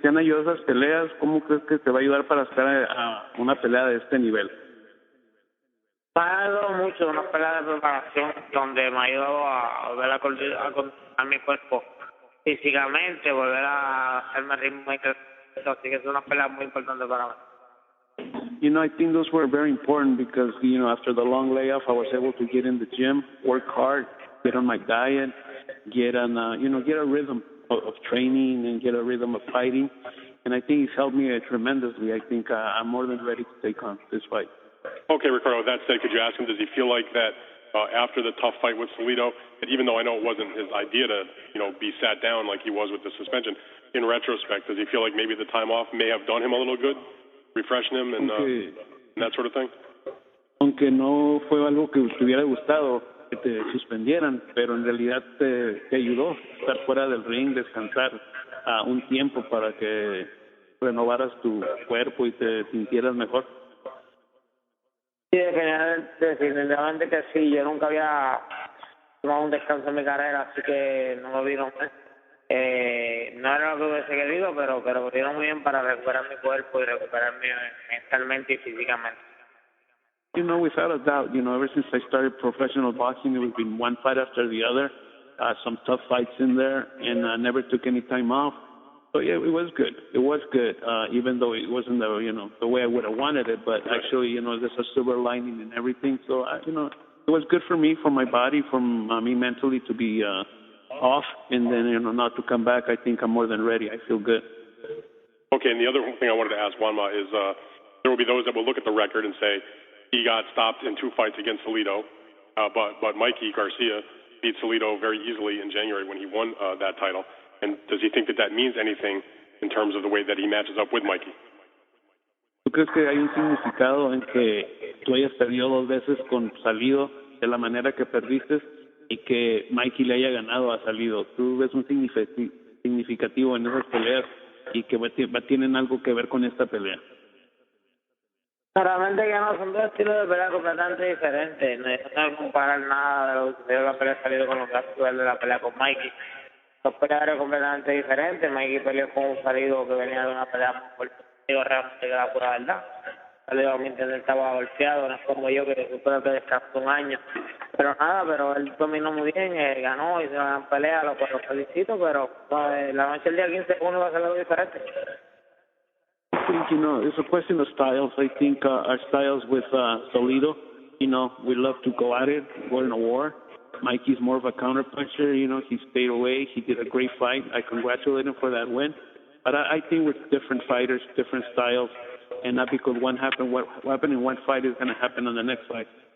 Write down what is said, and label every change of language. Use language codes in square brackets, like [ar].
[es] ¿Te han ayudado esas peleas? ¿Cómo crees que te va a ayudar para estar a una pelea de este nivel? Me ha ayudado mucho una pelea de preparación donde me ha ayudado a volver a condicionar mi cuerpo físicamente, volver a hacerme ritmo y crecer. Así que es una pelea muy importante para mí. [en] You know, I think those were very important because, you know, after the long layoff, I was able to get in the gym, work hard, get on my diet, get a rhythm of training and get a rhythm of fighting. And I think it's helped me tremendously. I think I'm more than ready to take on this fight. Okay, Ricardo, with that said, could you ask him, does he feel like that after the tough fight with Salido, that even though I know it wasn't his idea to, you know, be sat down like he was with the suspension, in retrospect, does he feel like maybe the time off may have done him a little good? Refreshing him and that sort of thing? [es] Aunque no fue algo que te hubiera gustado que te suspendieran, pero en realidad te ayudó estar fuera del ring, descansar un tiempo para que renovaras tu cuerpo y te sintieras mejor. Sí, definitivamente que sí. Yo nunca había tomado un descanso en mi carrera, así que no me vino mal. No era lo que hubiese querido, pero me vino muy bien para recuperar mi cuerpo y recuperarme mentalmente y físicamente. [en] You know, without a doubt, you know, ever since I started professional boxing, it was been one fight after the other, some tough fights in there, and I never took any time off. So yeah, it was good. It was good, even though it wasn't the way I would have wanted it. But actually, you know, there's a silver lining in everything. So you know, it was good for me, for my body, for me mentally to be off, and then, you know, not to come back. I think I'm more than ready. I feel good. Okay, and the other thing I wanted to ask Juanma is there will be those that will look at the record and say he got stopped in 2 fights against Salido, but Mikey Garcia beat Salido very easily in January when he won that title. And does he think that means anything in terms of the way that he matches up with Mikey? [es] ¿Tú crees que hay un significado en que tú hayas perdido 2 veces con Salido de la manera que perdiste y que Mikey le haya ganado a Salido? ¿Tú ves un significativo en esas peleas y que tienen algo que ver con esta pelea? Realmente que no, son 2 estilos de pelea completamente diferentes. No hay que comparar nada de lo que sucedió en la pelea de Salido con lo que ha sucedido de la pelea con Mikey. 2 peleadores completamente diferentes. Mikey peleó con un Salido que venía de una pelea muy fuerte. Digo, realmente que la pura verdad. Salido, a mi entender, estaba golpeado, no es como yo que supone que descansó 1 año. Pero nada, pero él dominó muy bien, ganó, hizo una gran pelea, lo felicito, pero la noche del día 15 uno va a ser algo diferente. [en] I think, you know, it's a question of styles. I think our styles with Salido, you know, we love to go at it, go in a war. Mikey's more of a counter-puncher, you know, he stayed away, he did a great fight. I congratulate him for that win. But I think with different fighters, different styles, and not because what happened in one fight is going to happen in the next fight.